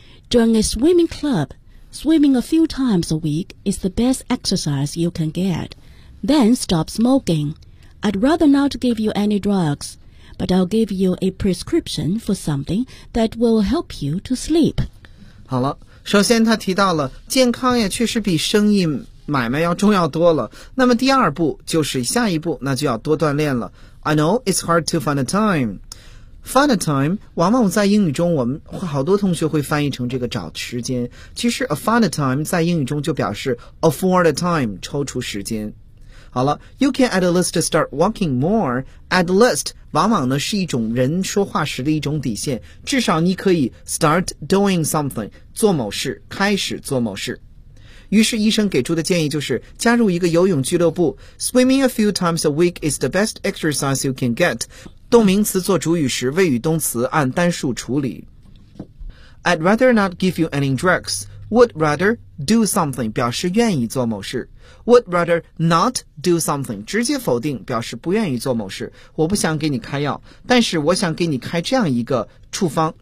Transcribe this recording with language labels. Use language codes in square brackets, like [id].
[en] Join a swimming clubSwimming a few times a week is the best exercise you can get. then stop smoking. I'd rather not give you any drugs, but I'll give you a prescription for something that will help you to sleep. [zh] 好了，首先他提到了健康也确实比生意买卖要重要多了。那么第二步就是下一步，那就要多锻炼了。 [en] I know it's hard to find a time. Find a time [zh] 往往在英语中我们好多同学会翻译成这个找时间，其实 [en] a find a time [zh] 在英语中就表示 [en] afford a time [zh] 抽出时间。好了， [en] You can at least start walking more. At least [zh] 往往呢是一种人说话时的一种底线，至少你可以 [en] start doing something [zh] 做某事，开始做某事。于是医生给出的建议就是加入一个游泳俱乐部。 [en] Swimming a few times a week is the best exercise you can get. [zh] 动名词做主语时，谓语动词按单数处理。 [en] I'd rather not give you any drugs. Would rather do something [zh] 表示愿意做某事。 [en] Would rather not do something [zh] 直接否定，表示不愿意做某事。我不想给你开药，但是我想给你开这样一个处方。